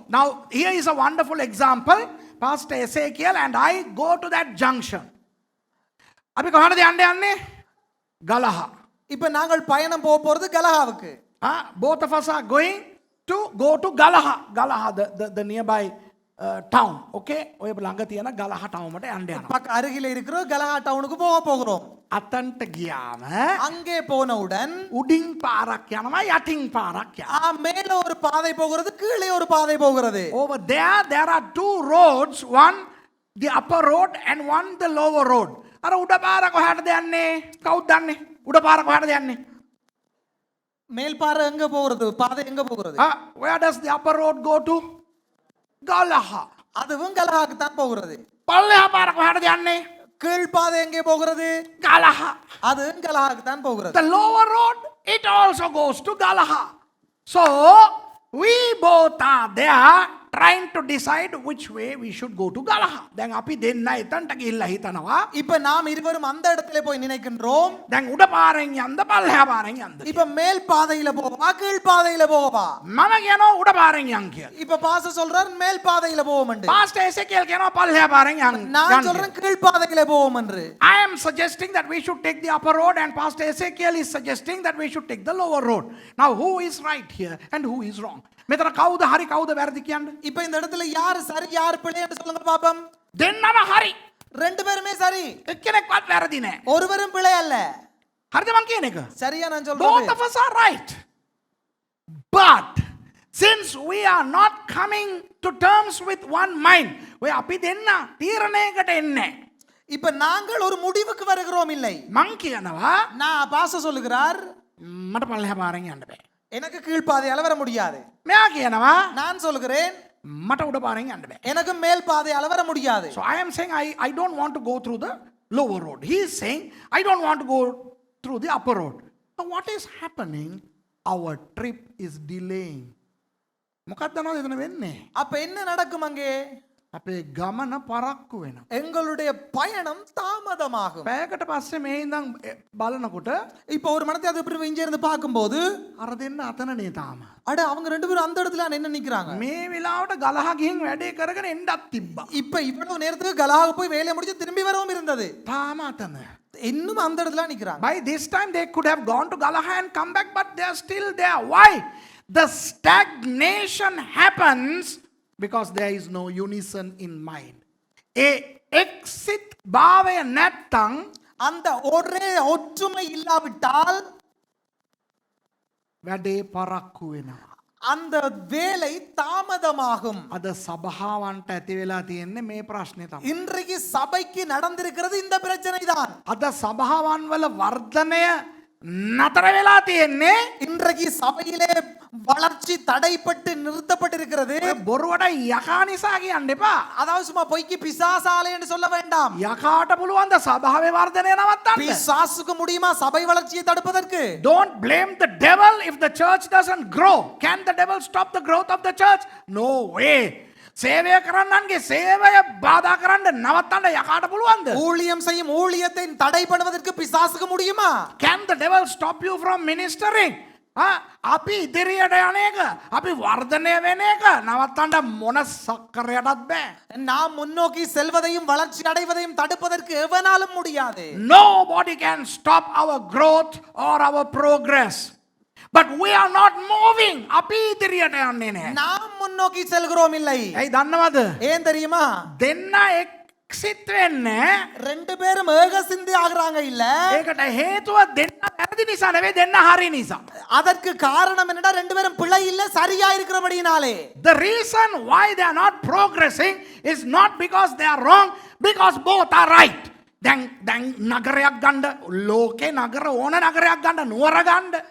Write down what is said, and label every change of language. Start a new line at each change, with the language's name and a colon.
English: Now here is a wonderful example. Pastor Ezekiel and I go to that junction.
Sinhala: අපි කොහාටද යන්න යන්නේ? ගලහා.
Tamil: இப்ப நாங்கள் பயணம் போக போறது கலஹாவுக்கு.
English: Both of us are going to go to Galaha. Galaha, the nearby town. Okay?
Sinhala: ඔය ළඟ තියෙන ගලහා town එකට යන්න යනවා.
Tamil: பக்க அருகில இருக்கிற கலஹா டவுனுக்கு போக போகிறோம்.
Sinhala: අතන්ට ගියාම
Tamil: அங்கே போனவுடன்
Sinhala: උඩින් පාරක් යනවා යටින් පාරක් යනවා.
Tamil: மேல ஒரு பாதை போகிறது, கீழே ஒரு பாதை போகிறது.
English: Over there are two roads, one the upper road and one the lower road.
Sinhala: අර උඩ පාර කොහාටද යන්නේ? කවුද දන්නේ? උඩ පාර කොහාටද යන්නේ?
Tamil: மேல் பாறை எங்க போகிறது? பாதை எங்க போகிறது?
English: Where does the upper road go to? Galaha.
Tamil: அதுவும் கலஹாக்கு தான் போகிறது.
Sinhala: පල්ලෙහා පාර කොහාටද යන්නේ?
Tamil: கீழ் பாதை எங்கே போகிறது? Galaha. அதுவும் கலஹாக்கு தான் போகிறது.
English: The lower road, it also goes to Galaha. So we both are there trying to decide which way we should go to Galaha.
Sinhala: දැන් අපි දෙන්න එතනට ගිහිල්ලා හිතනවා
Tamil: இப்ப நாம் இருவரும் அந்த இடத்துல போய் நினைக்கின்றோம்.
Sinhala: දැන් උඩ පාරෙන් යන්න පල්ලෙහා පාරෙන් යන්න.
Tamil: இப்ப மேல் பாதையில போவா கீழ் பாதையில போவா?
Sinhala: මම කියනවා උඩ පාරෙන් යන්න කියලා.
Tamil: இப்ப பாஸ்டர் சொல்றார் மேல் பாதையில போவோம்னு.
Sinhala: පාස්ටර් එසේකියල් කියනවා පල්ලෙහා පාරෙන් යන්න.
Tamil: நான் சொல்றேன் கீழ் பாதையில போவோம்னு.
English: I am suggesting that we should take the upper road and Pastor Ezekiel is suggesting that we should take the lower road. Now who is right here and who is wrong?
Sinhala: මෙතන කවුද හරි කවුද වැරදි කියන්නේ?
Tamil: இப்ப இந்த இடத்துல யார் சரி யார் பிழைன்னு சொல்லுங்க பாப்போம்.
Sinhala: දෙන්නම හරි.
Tamil: ரெண்டு பேருமே சரி.
Sinhala: එක්කෙනෙක්වත් වැරදි නෑ.
Tamil: ஒருவரும் பிழை அல்ல.
Sinhala: හරිද මං කියන එක?
Tamil: சரியா நான்
English: Both
Tamil: சொல்றேன்.
English: of us are right. But since we are not coming to terms with one mind,
Sinhala: ඔය අපි දෙන්න තීරණයකට එන්නේ.
Tamil: இப்ப நாங்கள் ஒரு முடிவுக்கு வருகிறோம் இல்லை.
Sinhala: මං කියනවා
Tamil: நான் பாஸ்டர் சொல்லுகிறார்
Sinhala: මට පල්ලෙහා පාරෙන් යන්න බෑ.
Tamil: எனக்கு கீழ் பாதையால வர முடியாது.
Sinhala: මෙයා කියනවා
Tamil: நான் சொல்லுகிறேன்
Sinhala: මට උඩ පාරෙන් යන්න බෑ.
Tamil: எனக்கு மேல் பாதையால வர முடியாது.
English: So I am saying I don't want to go through the lower road. He is saying I don't want to go through the upper road. Now what is happening? Our trip is delaying.
Sinhala: මොකක්ද නේද එතන වෙන්නේ?
Tamil: அப்ப என்ன நடக்கும் அங்கே?
Sinhala: අපේ ගමන පරක්කු වෙනවා.
Tamil: எங்களுடைய பயணம் தாமதமாகும்.
Sinhala: පැයකට පස්සේ මේ ඉඳන් බලනකොට
Tamil: இப்போ ஒரு மனத்தை அது இப்படி இங்க இருந்து பார்க்கும்போது
Sinhala: අර දෙන්න අතනනේ තාම.
Tamil: அட அவங்க ரெண்டு பேரும் அந்த இடத்துல என்ன நிக்கிறாங்க?
Sinhala: මේ වෙලාවට ගලහ ගිහින් වැඩේ කරගෙන එන්නත් තිබ්බා.
Tamil: இப்ப இவ்வளவு நேரத்துக்கு கலாக போய் வேலையை முடிச்சு திரும்பி வரவும் இருந்தது.
Sinhala: තාම අතන.
Tamil: இன்னும் அந்த இடத்துல நிக்கிறாங்க.
English: By this time they could have gone to Galaha and come back, but they are still there. Why? The stagnation happens because there is no unison in mind.
Sinhala: A exit භාවය නැත්තම්
Tamil: அந்த ஒரே ஒற்றுமை இல்லாவிட்டால்
Sinhala: වැඩේ පරක්කු වෙනවා.
Tamil: அந்த வேலை தாமதமாகும்.
Sinhala: අද සභාවන්ට ඇති වෙලා තියෙන්නේ මේ ප්‍රශ්නේ තමයි.
Tamil: இன்றைக்கு சபைக்கு நடந்திருக்கிறது இந்த பிரச்சனை தான்.
Sinhala: අද සභාවන් වල වර්ධනය නතර වෙලා තියෙන්නේ
Tamil: இன்றைக்கு சபையிலே வளர்ச்சி தடைப்பட்டு நிறுத்தப்பட்டிருக்கிறது.
Sinhala: ඔය බොරුවට යකා නිසා කියන්න එපා.
Tamil: அதாவது சும்மா பொய்க்கு பிசாசாலை என்று சொல்ல வேண்டாம்.
Sinhala: යකාට පුළුවන් ද සභාවේ වර්ධනය නවත්තන්න?
Tamil: பிசாசுக்கு முடியுமா சபை வளர்ச்சியை தடுப்பதற்கு?
English: Don't blame the devil if the church doesn't grow. Can the devil stop the growth of the church? No way.
Sinhala: සේවය කරන්නන්ගේ සේවය බාධා කරන්න නවත්තන්න යකාට පුළුවන්ද?
Tamil: ஊழியம் செய்யும் ஊழியத்தை தடைப்படுவதற்கு பிசாசுக்கு முடியுமா?
English: Can the devil stop you from ministering?
Sinhala: අපි ඉදිරියට යන එක, අපි වර්ධනය වෙන එක නවත්තන්න මොන සක්කරයටත් බෑ.
Tamil: நாம் முன்னோக்கி செல்வதையும் வளர்ச்சி அடைவதையும் தடுப்பதற்கு எவனாலும் முடியாது.
English: Nobody can stop our growth or our progress. But we are not moving.
Sinhala: අපි ඉදිරියට යන්නේ නැහැ.
Tamil: நாம் முன்னோக்கி செல்கிறோம் இல்லை.
Sinhala: ඇයි දන්නවද?
Tamil: ஏன் தெரியுமா?
Sinhala: දෙන්න එක්සිට් වෙන්නේ
Tamil: ரெண்டு பேரும் ஏக சிந்தி ஆகுறாங்க இல்ல.
Sinhala: ඒකට හේතුව දෙන්න වැරදි නිසා නෙවෙයි දෙන්න හරි නිසා.
Tamil: அதற்கு காரணம் என்னடா ரெண்டு பேரும் பிழை இல்ல சரியா இருக்கிறபடினாலே.
English: The reason why they are not progressing is not because they are wrong, because both are right.
Sinhala: දැන් නගරයක් ගන්න ලෝකේ නගර ඕන නගරයක් ගන්න නුවර ගන්න